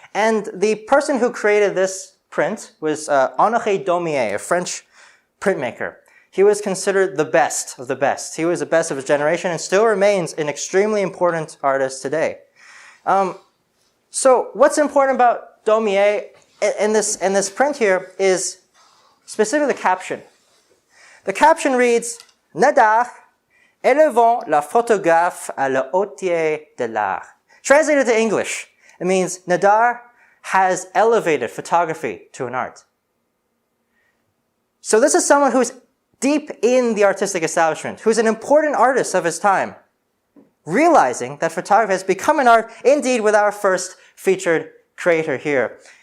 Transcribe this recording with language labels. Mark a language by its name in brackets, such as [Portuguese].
[English] And the person who created this print was Honoré Daumier, a French printmaker. He was considered the best of the best. He was the best of his generation and still remains an extremely important artist today. So what's important about Daumier in this print here is specifically the caption. The caption reads, [French] Nadar, élevons la photographe à la hauteur de l'art. [English] Translated to English, it means Nadar has elevated photography to an art. So this is someone who's deep in the artistic establishment, who's an important artist of his time, realizing that photography has become an art, indeed, with our first featured creator here.